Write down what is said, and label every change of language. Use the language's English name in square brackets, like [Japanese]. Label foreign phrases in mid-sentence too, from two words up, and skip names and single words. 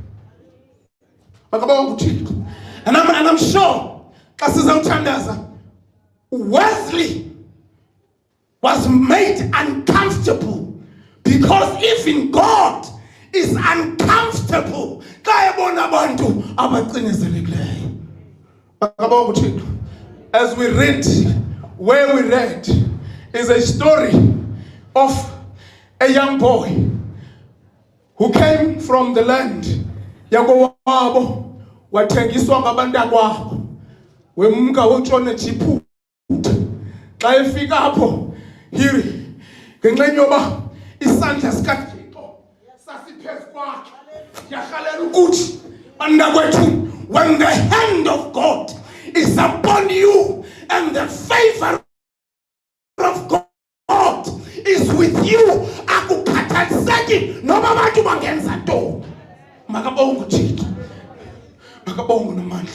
[English] And I'm sure Wesley was made uncomfortable because even God is uncomfortable. As we read, where we read, is a story of a young boy who came from the land [Xhosa] yakowabo wathengiswa ngabantu akwabo wemka utshone jiphu xa efika apho hiri ngenxa yoba isandla sikaThixo sasiphezu kwakhe yahalela ukuthi bantakwethu, [English] when the hand of God is upon you and the favor of God is with you, [Xhosa] akukhathaliseki noba abantu bangenza ntoni. Makabonge uThixo, makabonge nomandla.